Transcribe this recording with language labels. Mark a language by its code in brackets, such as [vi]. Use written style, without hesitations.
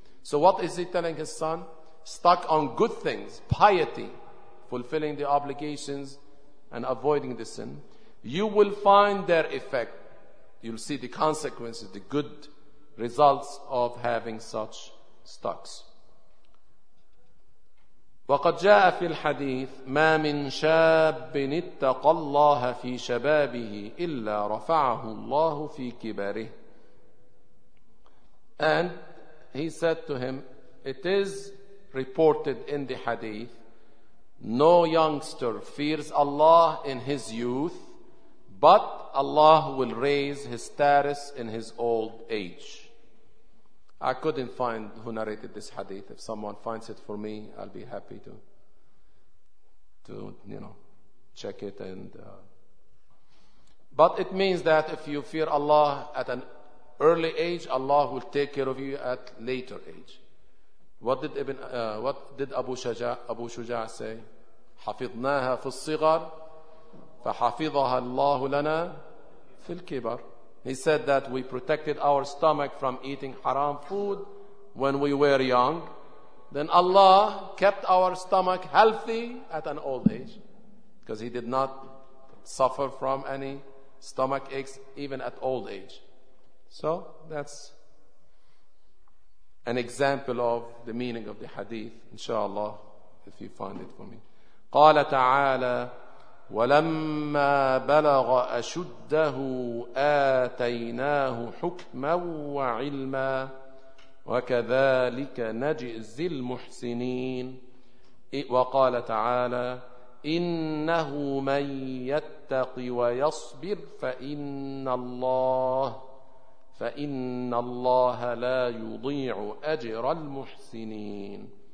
[en] So what is he telling his son? Stock on good things, piety, fulfilling the obligations and avoiding the sin. You will find their effect. You'll see the consequences, the good results of having such stocks. [ar] وقد جاء في الحديث ما من شاب اتقى الله في شبابه إلا رفعه الله في كبره. [en] And he said to him, it is reported in the hadith, no youngster fears Allah in his youth, but Allah will raise his status in his old age. I couldn't find who narrated this hadith. If someone finds it for me, I'll be happy to check it. But it means that if you fear Allah at an early age, Allah will take care of you at later age. What did Abu Shuja say? [ar] حفظناها في الصغر فحفظها الله لنا في الكبر. [en] He said that we protected our stomach from eating haram food when we were young. Then Allah kept our stomach healthy at an old age, because he did not suffer from any stomach aches even at old age. So that's an example of the meaning of the hadith. Inshallah, if you find it for me. [ar] قال تعالى ولما بلغ أشده آتيناه حكما وعلما وكذلك نجزي المحسنين. وقال تعالى إنه من يتق ويصبر فإن الله لا يضيع أجر المحسنين.